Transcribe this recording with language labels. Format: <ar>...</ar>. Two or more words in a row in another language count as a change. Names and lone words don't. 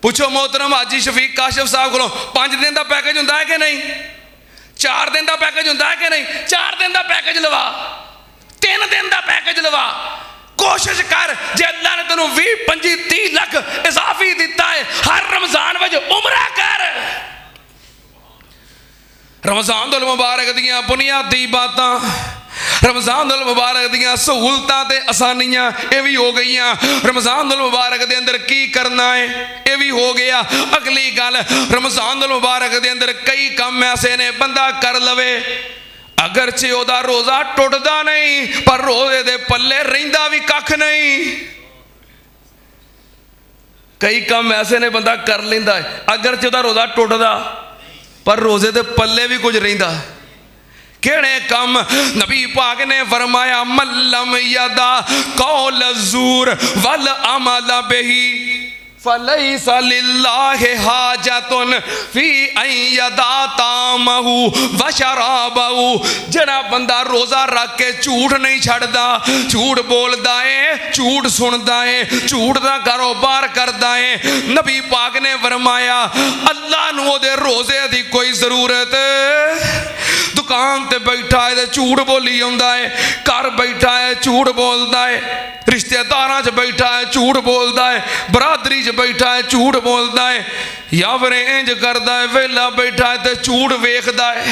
<pa>ਪੁੱਛੋ ਮੋਹਤਰਮ ਹਾਜੀ ਸ਼ਫ਼ੀਕ ਕਾਸ਼ਿਫ਼ ਸਾਹਬ ਕੋ 5 ਦਿਨ ਕਾ ਪੈਕੇਜ ਹੋਂਦਾ ਹੈ ਕਿ ਨਹੀਂ, 4 ਦਿਨ ਕਾ ਪੈਕੇਜ ਹੋਂਦਾ ਹੈ ਕਿ ਨਹੀਂ? 4 ਦਿਨ ਕਾ ਪੈਕੇਜ ਲਵਾ, 3 ਦਿਨ ਕਾ ਪੈਕੇਜ ਲਵਾ। ਕੋਸ਼ਿਸ਼ ਕਰ ਜੇ ਅੱਲਾਹ ਨੇ ਤੇਨੋਂ 20-25-30 ਲੱਖ ਇਜ਼ਾਫ਼ੀ ਦਿੱਤਾ ਹੈ, ਹਰ ਰਮਜ਼ਾਨ ਮੇਂ ਉਮਰਾ ਕਰ। ਰਮਜ਼ਾਨ ਉਲ ਮੁਬਾਰਕ ਦੀਆਂ ਬੁਨਿਆਦੀ ਬਾਤਾਂ, ਰਮਜ਼ਾਨ ਉਲ ਮੁਬਾਰਕ ਦੀਆਂ ਸਹੂਲਤਾਂ ਤੇ ਆਸਾਨੀਆਂ ਯੇ ਭੀ ਹੋ ਗਈ। ਰਮਜ਼ਾਨ ਉਲ ਮੁਬਾਰਕ ਦੇ ਅੰਦਰ ਕੀ ਕਰਨਾ ਹੈ ਯੇ ਭੀ ਹੋ ਗਿਆ। ਅਗਲੀ ਗੱਲ, ਰਮਜ਼ਾਨ ਉਲ ਮੁਬਾਰਕ ਦੇ ਅੰਦਰ ਕਈ ਕੰਮ ਐਸੇ ਨੇ ਬੰਦਾ ਕਰ ਲਵੇ, ਅਗਰਚੇ ਓਦਾ ਰੋਜ਼ਾ ਟੁਟਦਾ ਨਹੀਂ ਪਰ ਰੋਜ਼ੇ ਦੇ ਪੱਲੇ ਰਹਿੰਦਾ ਭੀ ਕੱਖ ਨਹੀਂ। ਕਈ ਕੰਮ ਐਸੇ ਨੇ ਬੰਦਾ ਕਰ ਲੈਂਦਾ ਹੈ, ਅਗਰਚੇ ਓਦਾ ਰੋਜ਼ਾ ਟੁਟਦਾ ਪਰ ਰੋਜ਼ੇ ਦੇ ਪੱਲੇ ਭੀ ਕੁਛ ਰਹਿੰਦਾ। ਕੇੜੇ ਕੰਮ? ਨਬੀ ਪਾਕ ਨੇ ਫ਼ਰਮਾਇਆ</pa> <ar>من لم يدع قول الزور والعمل به فليس لله حاجة في أن يدع طعامه وشرابه.</ar> <pa>ਜੜਾ ਬੰਦਾ ਰੋਜ਼ਾ ਰੱਖ ਕੇ ਝੂਠ ਨਹੀਂ ਛੱਡਦਾ, ਝੂਠ ਬੋਲਦਾ ਹੈ, ਝੂਠ ਸੁਣਦਾ ਹੈ, ਝੂਠ ਦਾ ਕਾਰੋਬਾਰ ਕਰਦਾ ਹੈ, ਨਬੀ ਪਾਕ ਨੇ ਫ਼ਰਮਾਇਆ ਅੱਲਾਹ ਨੂੰ ਓਦੇ ਰੋਜ਼ੇ ਦੀ ਕੋਈ ਜ਼ਰੂਰਤ। ਦੁਕਾਨ ਤੇ ਬੈਠਾ ਹੈ ਝੂਠ ਬੋਲੀ ਆਉਂਦਾ ਹੈ, ਘਰ ਬੈਠਾ ਹੈ ਝੂਠ ਬੋਲਦਾ ਹੈ, ਰਿਸ਼ਤੇਦਾਰਾਂ ਚ ਬੈਠਾ ਹੈ ਝੂਠ ਬੋਲਦਾ ਹੈ, ਬਰਾਦਰੀ ਚ ਬੈਠਾ ਹੈ ਝੂਠ ਬੋਲਦਾ ਹੈ, ਯਾ ਫਿਰ ਇੰਜ ਕਰਦਾ ਹੈ ਵੇਲਾ ਬੈਠਾ ਹੈ ਤੇ ਝੂਠ ਵੇਖਦਾ ਹੈ।</pa>